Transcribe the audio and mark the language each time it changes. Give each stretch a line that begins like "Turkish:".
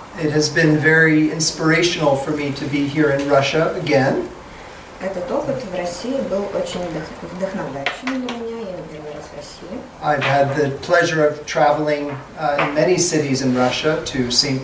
English: It has been very inspirational for me to be here in Russia again.
Russian: Этот опыт в России был очень вдохновляющим для меня. Я не первый раз в России.
English: I've had the pleasure of traveling in many cities in Russia, to St.